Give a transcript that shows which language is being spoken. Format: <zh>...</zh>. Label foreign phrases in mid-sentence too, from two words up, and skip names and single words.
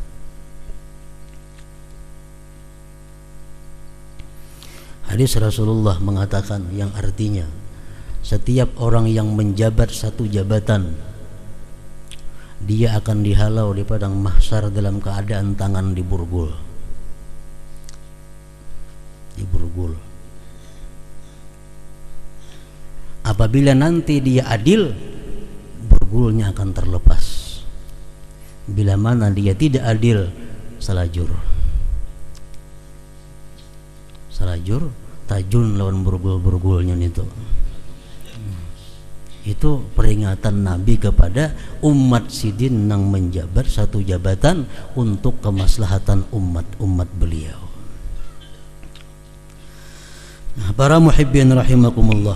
<id>Hadis Rasulullah mengatakan yang artinya setiap orang yang menjabat satu jabatan, dia akan dihalau di padang mahsyar dalam keadaan tangan diborgol. Diborgol. Apabila nanti dia adil, borgolnya akan terlepas. Bila mana dia tidak adil, salajur. Salajur, tajun lawan borgol-borgolnya itu. Itu peringatan Nabi kepada umat sidin yang menjabat satu jabatan untuk kemaslahatan umat beliau. Nah, para</id> <ar>محبين رحمكم الله.</ar>